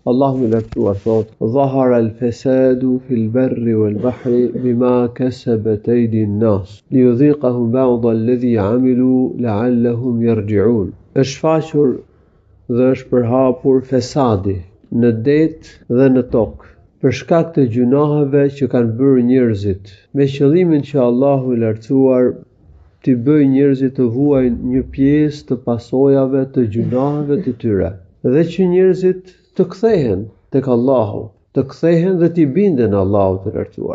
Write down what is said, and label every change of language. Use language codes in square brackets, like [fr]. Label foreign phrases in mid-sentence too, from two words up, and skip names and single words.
[sq] Allahu i lartësuar thot: [ar] "ظهر الفساد في البر والبحر بما كسبت أيدي الناس ليذيقهم بعض الذي عملوا لعلهم يرجعون." [sq] Është shfaqur dhe është përhapur fesadi në det dhe në tokë për shkak të gjunaheve që kanë bërë njerëzit, me qëllimin që Allahu i lartësuar t'i bëjë njerëzit të vuajnë një pjesë të pasojave të gjunaheve të tyre, dhe që njerëzit të kthehen tek Allahu, të kthehen dhe t'i binden Allahut të lartësuar.